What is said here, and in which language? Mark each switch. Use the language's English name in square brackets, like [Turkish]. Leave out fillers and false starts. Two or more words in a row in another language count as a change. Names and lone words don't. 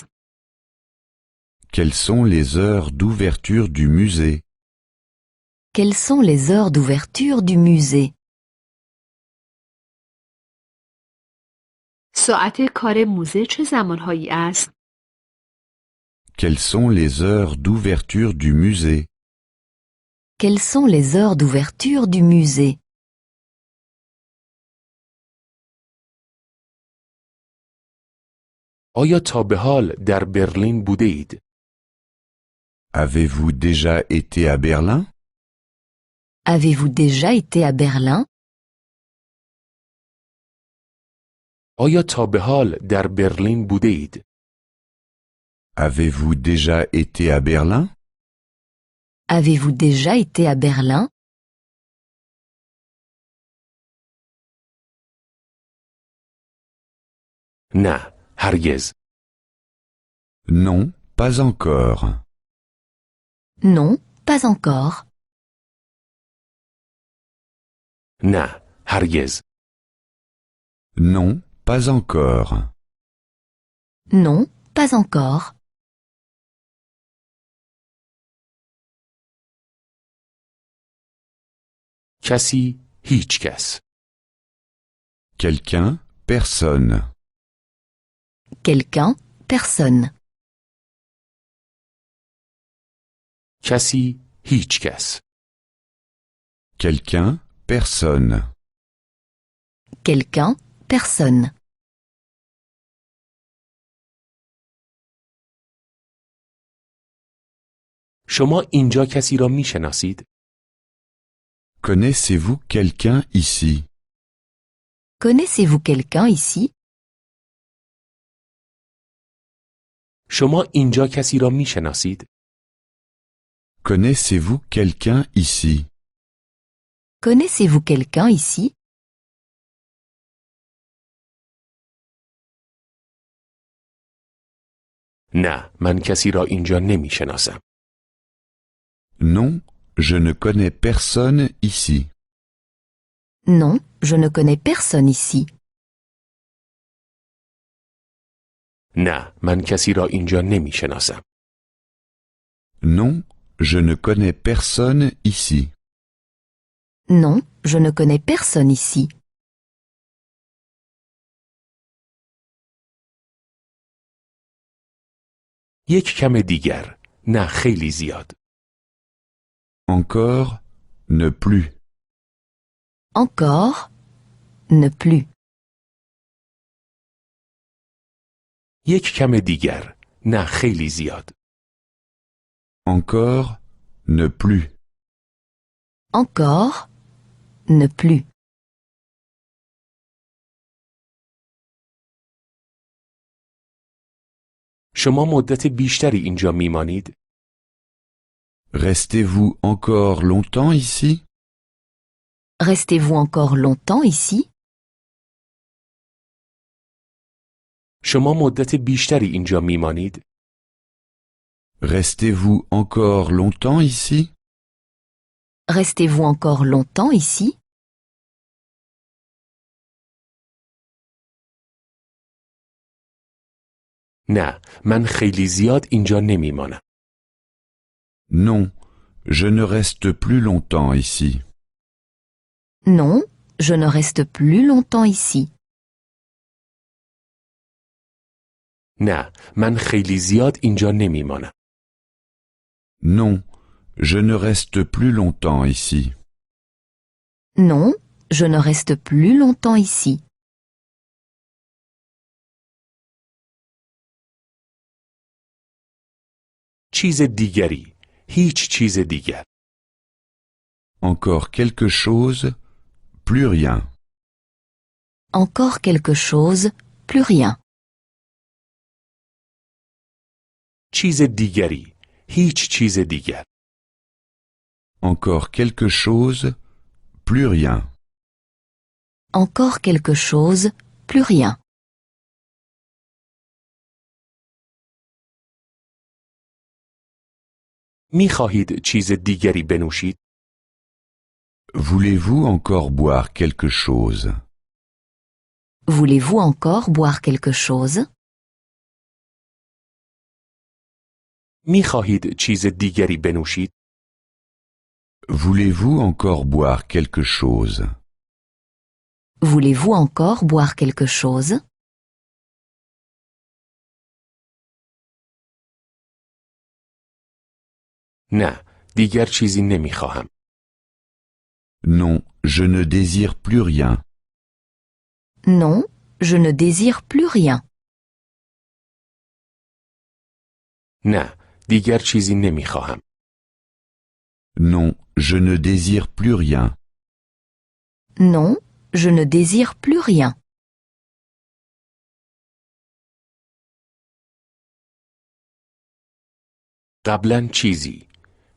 [French] Quelles sont les heures d'ouverture du musée? Quelles sont les heures d'ouverture du musée? [Persian] ساعت کار موزه چه زمانهایی است؟ [French] Quelles sont les heures d'ouverture du musée? Quelles sont les heures d'ouverture du musée? [Persian] آیا تا به حال در برلین بوده اید؟ [French] Avez-vous déjà été à Berlin? Avez-vous déjà été à Berlin? [Persian] آیا تا به حال در برلین بوده اید؟ [French] Avez-vous déjà été à Berlin? Avez-vous déjà été à Berlin? [Persian] نه، هرگز. [French] Non, pas encore. Non, pas encore. [Persian] نه، هرگز. [French] Non, pas encore. Non, pas encore. [Persian] کسی، هیچ کس. [French] Quelqu'un, personne. Quelqu'un, personne. [Persian] کسی، هیچ کس. [French] Quelqu'un, personne. Quelqu'un, personne. [Persian] شما اینجا کسی را می شناسید؟ [French] Connaissez-vous quelqu'un ici? Connaissez-vous quelqu'un ici? [Persian] شما اینجا کسی را می شناسید؟ [French] Connaissez-vous quelqu'un ici? Connaissez-vous quelqu'un ici? [Persian] نه، من کسی را اینجا نمی شناسم. [French] Non, je ne connais personne ici. Non, je ne connais personne ici. [Persian] نه، من کسی را اینجا نمی شناسم. [French] Non, je ne connais personne ici. Non, je ne connais personne ici. [Persian] یک کم دیگر. نه، خیلی زیاد. [French] Encore, ne plus. Encore, ne plus. [Persian] یک کم دیگر. نه، خیلی زیاد. [French] Encore, ne plus. Encore, ne plus. [Persian] شما مدت بیشتری اینجا میمانید؟ [French] Restez-vous encore longtemps ici? Restez-vous encore longtemps ici? [Persian] شما مدت بیشتری اینجا میمانید؟ [French] Restez-vous encore longtemps ici? Restez-vous encore longtemps ici? [Persian] نه، من خیلی زیاد اینجا نمیمانم. [French] Non, je ne reste plus longtemps ici. Non, je ne reste plus longtemps ici. [Persian] نه، من خیلی زیاد اینجا نمیمانم. [French] Non, je ne reste plus longtemps ici. Non, je ne reste plus longtemps ici. [Persian] چیز دیگری. هیچ چیز دیگر. [French] Encore quelque chose, plus rien. Encore quelque chose, plus rien. [Persian] چیز دیگری. هیچ چیز دیگر. [French] Encore quelque chose, plus rien. Encore quelque chose, plus rien. [Persian] می خواهید چیز دیگری بنوشید؟ [French] Voulez-vous encore boire quelque chose? Voulez-vous encore boire quelque chose? [Persian] می خواهید چیز دیگری بنوشید؟ [French] Voulez-vous encore boire quelque chose? Voulez-vous encore boire quelque chose? [Persian] نه، دیگر چیزی نمی خواهم. [French] Non, je ne désire plus rien. Non, je ne désire plus rien. [Persian] نه، دیگر چیزی نمی خواهم. [French] Non, je ne désire plus rien. Non, je ne désire plus rien. [Persian] قبلا چیزی.